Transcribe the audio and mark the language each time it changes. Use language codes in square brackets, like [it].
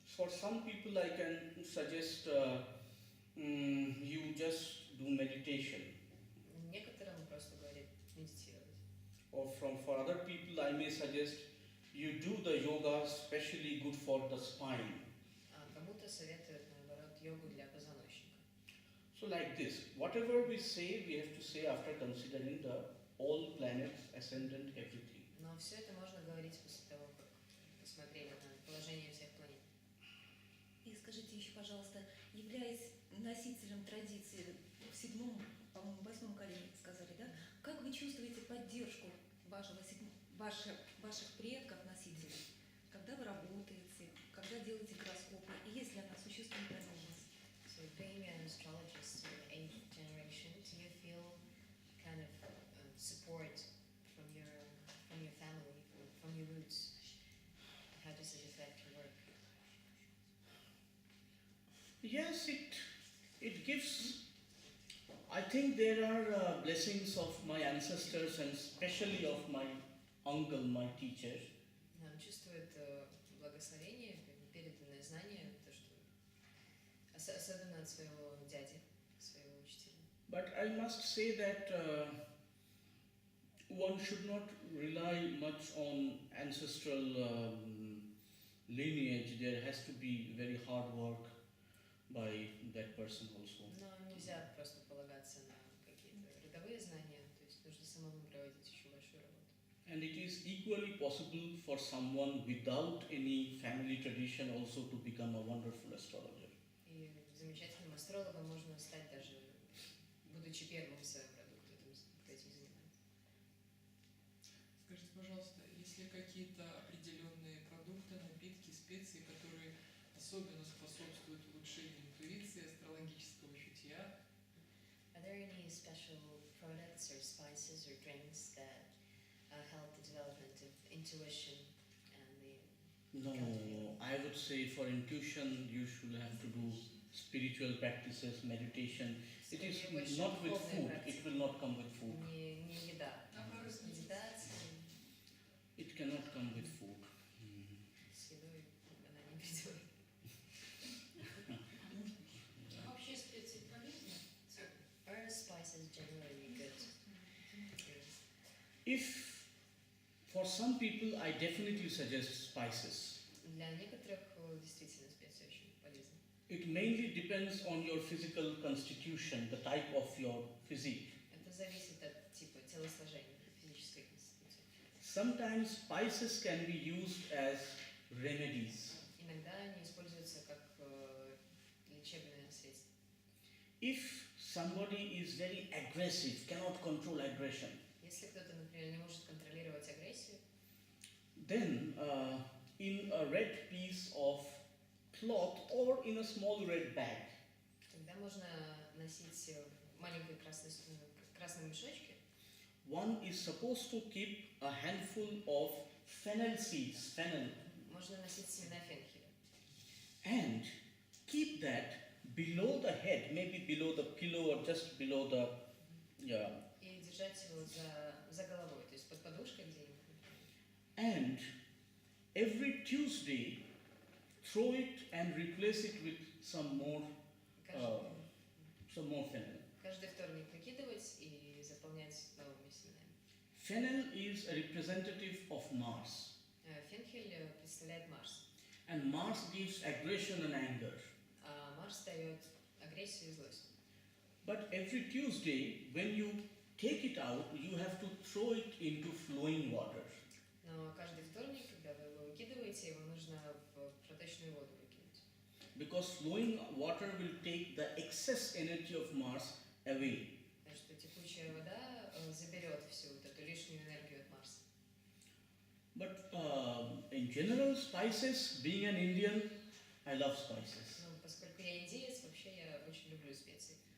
[en] For some people, I can suggest you just do meditation. [ru] Некоторым просто говорит медитировать. [en] Or for other people, I may suggest you do the yoga especially good for the spine. [ru] А кому-то советуют, наоборот, йогу для позвоночника. [en] So like this, whatever we say, we have to say after considering the all planets, ascendant, everything. [ru] Но все это можно говорить после того, как посмотрели на положение всех планет. И скажите еще, пожалуйста, являясь носителем традиции в седьмом, по-моему, восьмом колене, сказали, да? Как вы чувствуете поддержку ваших предков, носителей, когда вы работаете, когда делаете гороскопы, и если она существует для вас? [en] So being an astrologist in the 8th generation, do you feel kind of support from your family, from your roots? How does it affect your work? Yes, it gives. I think there are blessings of my ancestors and especially of my uncle, my teacher. [ru] Он чувствует благословение, переданное знание, то, что особенно от своего дяди, своего учителя. [en] But I must say that one should not rely much on ancestral lineage. There has to be very hard work by that person also. [ru] Но нельзя просто полагаться на какие-то родовые знания, то есть нужно самому проводить еще большую работу. [en] And it is equally possible for someone without any family tradition also to become a wonderful astrologer. [ru] И замечательным астрологом можно стать даже, будучи первым в своем продукте, кто этим занимается. Скажите, пожалуйста, есть ли какие-то определенные продукты, напитки, специи, которые особенно способствуют улучшению интуиции, астрологического чутья? [en] Are there any special products or spices or drinks that help the development of intuition and the No, I would say for intuition you should have to do spiritual practices, meditation. It is [ru] Скорее, больше [en] not with [ru] духовные [en] food, [ru] практики. [en] it will not come with food. [ru] не еда, медитация [en] It cannot come with food. [ru] с едой она не придет. Вообще специи полезны? [en] Are spices generally good? If for some people I definitely suggest spices. [ru] Для некоторых действительно специи очень полезны. [en] It mainly depends on your physical constitution, the type of your physique. [ru] Это зависит от типа телосложения, физической конституции. [en] Sometimes spices can be used as remedies. [ru] Иногда они используются как лечебное средство. [en] If somebody is very aggressive, cannot control aggression, [ru] Если кто-то, например, не может контролировать агрессию, [en] then in a red piece of cloth or in a small red bag, [ru] тогда можно носить в маленькой красном мешочке. [en] one is supposed to keep a handful of fennel seeds, fennel, [ru] Можно носить семена фенхеля. [en] and keep that below the head, maybe below the pillow or just below the, yeah, [ru] И держать его за головой, то есть под подушкой где-нибудь. [en] and every Tuesday throw it and replace it with some more fennel. [ru] Каждый вторник выкидывать и заполнять новыми семенами. [en] Fennel is a representative of Mars, [ru] Фенхель представляет Марс, [en] and Mars gives aggression and anger. [ru] а Марс дает агрессию и злость. [en] But every Tuesday, when you take it out, you have to throw it into flowing water. [ru] Но каждый вторник, когда вы его выкидываете, его нужно в проточную воду выкинуть. [en] Because flowing water will take the excess energy of Mars away. [ru] Потому что текучая вода заберет всю вот эту лишнюю энергию от Марса. [en] But in general, spices, being an Indian, I love spices. [ru] Ну, поскольку я индеец, вообще я очень люблю специи.